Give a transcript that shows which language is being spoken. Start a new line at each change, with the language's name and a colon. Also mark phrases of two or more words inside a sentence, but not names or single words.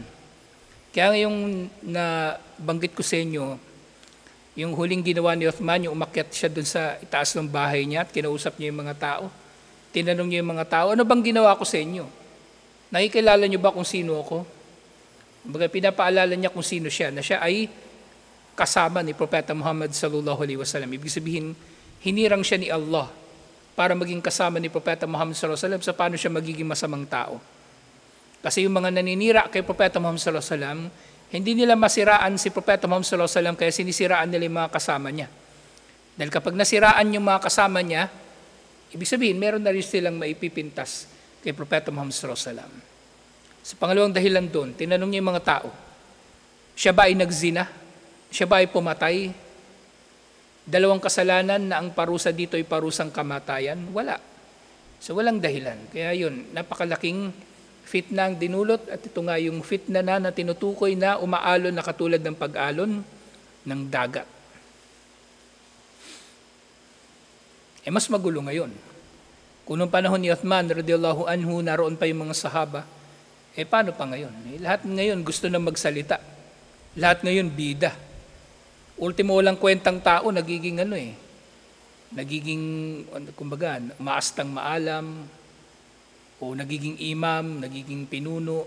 Filipino: Kaya ngayong nabanggit ko sa inyo, yung huling ginawa ni Uthman, yung umakyat siya doon sa itaas ng bahay niya at kinausap niya yung mga tao. Tinanong niya yung mga tao, ano bang ginawa ko sa inyo? Nakikilala niyo ba kung sino ako? Pinapaalala niya kung sino siya, na siya ay kasama ni Propeta Muhammad
Arabic: صلى الله عليه وسلم.
Filipino: Ibig sabihin, hinirang siya ni Allah para maging kasama ni Propeta Muhammad
Arabic: صلى الله عليه وسلم
Filipino: sa paano siya magiging masamang tao. Kasi yung mga naninira kay Propeta Muhammad
Arabic: صلى الله عليه وسلم,
Filipino: hindi nila masiraan si Propeta Muhammad
Arabic: صلى الله عليه وسلم
Filipino: kaya sinisiraan nila yung mga kasama niya. Dahil kapag nasiraan yung mga kasama niya, ibig sabihin, meron na rin silang maipipintas kay Propeta Muhammad
Arabic: صلى الله عليه وسلم.
Filipino: Sa pangalawang dahilan doon, tinanong niya yung mga tao, siya ba ay nagzina? Siya ba ay pumatay? Dalawang kasalanan na ang parusa dito ay parusang kamatayan? Wala. So walang dahilan. Kaya yun, napakalaking fitna ang dinulot at ito nga yung fitna na tinutukoy na umaalon na katulad ng pag-alon ng dagat. Mas magulo ngayon. Kung noong panahon ni Uthman
Arabic: رضي الله عنه,
Filipino: naroon pa yung mga sahaba, paano pa ngayon? Lahat ngayon gusto na magsalita. Lahat ngayon bida. Ultimo walang kwentang tao, nagiging nagiging, kumbaga, maastang maalam, o nagiging imam, nagiging pinuno.